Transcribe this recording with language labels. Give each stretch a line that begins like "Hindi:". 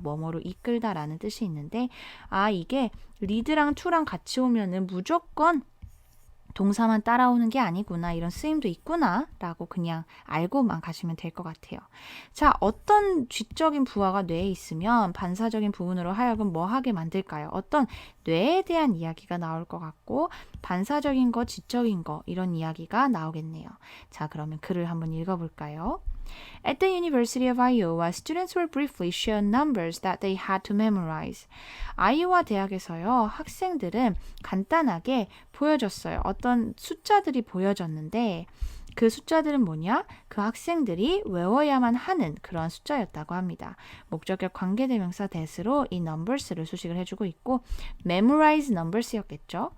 Korean: 뭐뭐로 이끌다 라는 뜻이 있는데 이게 lead랑 to랑 같이 오면은 무조건 동사만 따라오는 게 아니구나, 이런 쓰임도 있구나 라고 그냥 알고만 가시면 될 것 같아요. 자, 어떤 지적인 부하가 뇌에 있으면 반사적인 부분으로 하여금 뭐 하게 만들까요? 어떤 뇌에 대한 이야기가 나올 것 같고 반사적인 거, 지적인 거 이런 이야기가 나오겠네요. 자, 그러면 글을 한번 읽어볼까요?
English: At the University of Iowa, students were briefly shown numbers that they had to memorize.
Korean: 아이오와 대학에서요, 학생들은 간단하게 보여줬어요. 어떤 숫자들이 보여졌는데 그 숫자들은 뭐냐? 그 학생들이 외워야만 하는 그런 숫자였다고 합니다. 목적격 관계대명사 that으로 이 numbers를 수식을 해주고 있고 memorize numbers였겠죠?